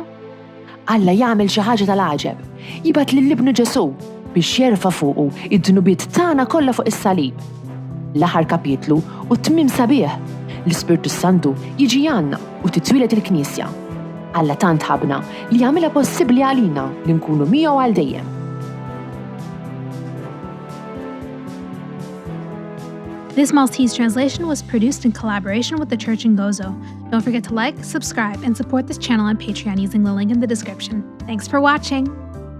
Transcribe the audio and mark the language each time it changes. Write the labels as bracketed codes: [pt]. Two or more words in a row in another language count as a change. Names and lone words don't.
[mt] Alla jagħmel xi ħaġa tal-għaġeb, jibgħat lill-Ibnu Ġesu biex jerfa' fuqu id-dnubiet tagħna kollha fuq is-salib. L-aħħar kapitlu u tmiem sabiħ l-Ispirtu Santu jiġi għandna u titwilet il-Knisja. Alla tant ħabna li jagħmilha possibbli għalina li nkunu miegħu għal dejjem. [en] This Maltese translation was produced in collaboration with the Church in Gozo. Don't forget to like, subscribe, and support this channel on Patreon using the link in the description. Thanks for watching!